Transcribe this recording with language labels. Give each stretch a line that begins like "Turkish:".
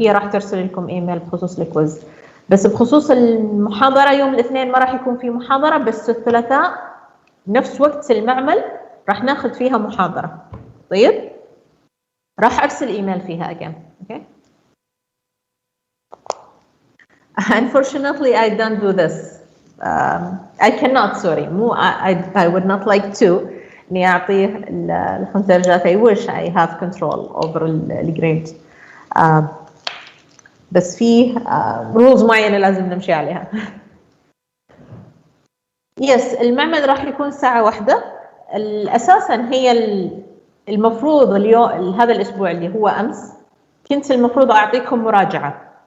Arabic: هي راح ترسل لكم ايميل بخصوص الكويز. بس بخصوص المحاضرة يوم الاثنين ما راح يكون في محاضرة، بس الثلاثاء نفس وقت المعمل راح ناخذ فيها محاضرة. طيب راح ارسل ايميل فيها
English: again. Okay. Unfortunately I don't do this. I cannot, sorry.
Arabic: مو
English: I would not like to
Arabic: اني اعطيه الخمس درجات.
English: I wish I have control over الجريد.
Arabic: بس في رولز معينة لازم نمشي عليها. يس المعمل راح يكون ساعة واحدة. اساسا هي المفروض اليوم هذا الاسبوع اللي هو امس كنت المفروض اعطيكم مراجعة.